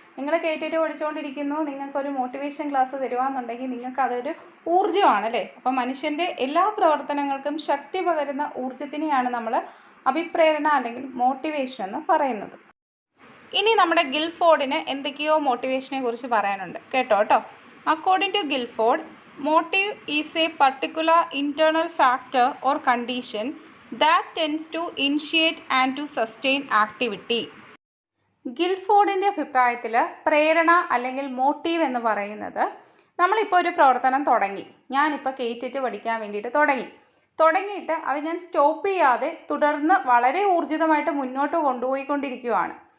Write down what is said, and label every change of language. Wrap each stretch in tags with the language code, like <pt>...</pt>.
<ml>നിങ്ങൾ കേട്ടിട്ട് പഠിച്ചുകൊണ്ടിരിക്കുന്നു, നിങ്ങൾക്കൊരു മോട്ടിവേഷൻ ക്ലാസ് തരുവാന്നുണ്ടെങ്കിൽ നിങ്ങൾക്ക് അതൊരു ഊർജ്ജമാണ് അല്ലേ? അപ്പോൾ മനുഷ്യൻ്റെ എല്ലാ പ്രവർത്തനങ്ങൾക്കും ശക്തി പകരുന്ന ഊർജ്ജത്തിനെയാണ് നമ്മൾ അഭിപ്രേരണ അല്ലെങ്കിൽ മോട്ടിവേഷൻ എന്ന് പറയുന്നത്. ഇനി നമ്മുടെ ഗിൽഫോർഡിന് എന്തൊക്കെയോ മോട്ടിവേഷനെ കുറിച്ച് പറയാനുണ്ട്, കേട്ടോ.</ml> <en>According to Guilford, motive is a particular internal factor or condition that tends to initiate and to sustain activity.</en> <ml>ഗിൽഫോർഡിൻ്റെ അഭിപ്രായത്തിൽ പ്രേരണ അല്ലെങ്കിൽ മോട്ടീവ് എന്ന് പറയുന്നത് നമ്മളിപ്പോൾ ഒരു പ്രവർത്തനം തുടങ്ങി. ഞാനിപ്പോൾ കേറ്റിട്ട് പഠിക്കാൻ വേണ്ടിയിട്ട് തുടങ്ങിയിട്ട് അത് ഞാൻ സ്റ്റോപ്പ് ചെയ്യാതെ തുടർന്ന് വളരെ ഊർജിതമായിട്ട് മുന്നോട്ട് കൊണ്ടുപോയിക്കൊണ്ടിരിക്കുകയാണ്.</ml>